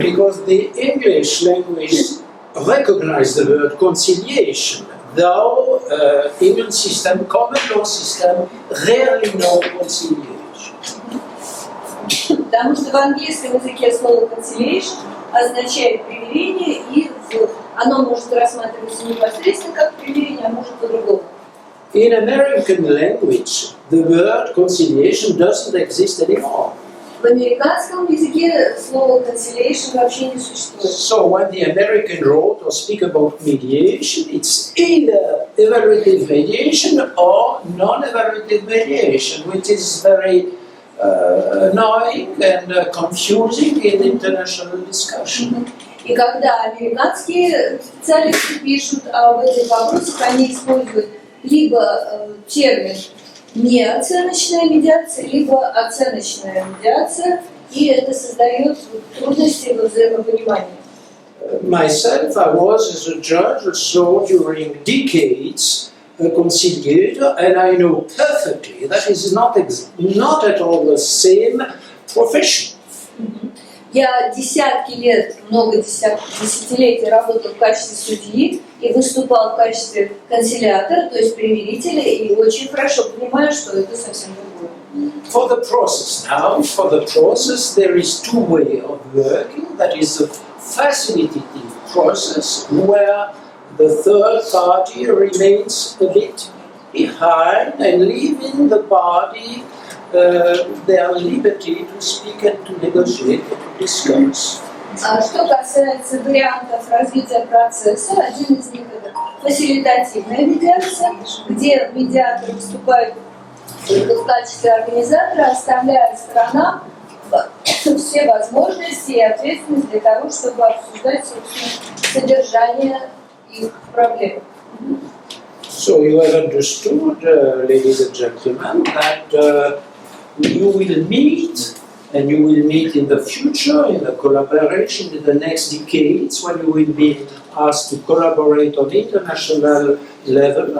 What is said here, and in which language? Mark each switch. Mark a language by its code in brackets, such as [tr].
[en] Because the English language recognizes the word conciliation, though immune system, common law system, rarely know conciliation. [ru] Потому что в английском языке слово conciliation означает примирение, и оно может рассматриваться непосредственно как примирение, а может по-другому. [en] In American language, the word conciliation doesn't exist anymore. [ru] В американском языке слово conciliation вообще не существует. [en] So when the American wrote or speak about mediation, it's either evaluative mediation or non-evaluative mediation, which is very annoying and confusing in international discussion. [ru] И когда американские специалисты пишут об этих вопросах, они используют либо термин неоценочная медиация, либо оценочная медиация, и это создает трудности во взаимопонимании. [en] Myself, I was as a judge also during decades a conciliator, and I know perfectly that is not at all the same profession. [ru] Я десятки лет, десятилетий работал в качестве судьи и выступал в качестве консилиатора, то есть примирителя, и очень хорошо понимаю, что это совсем другое. [en] For the process, there is two ways of working. That is a facilitative process where the third party remains a bit behind and leaving the party their liberty to speak and to negotiate and to discuss. [ru] Что касается вариантов развития процесса, один из них это фасилитативная медиация, где медиатор выступает в качестве организатора, оставляя сторонам все возможности и ответственность для того, чтобы обсуждать содержание их проблем. [en] So you have understood, ladies and gentlemen, that you will meet and you will meet in the future, in the collaboration in the next decades, when you will be asked to collaborate on international level.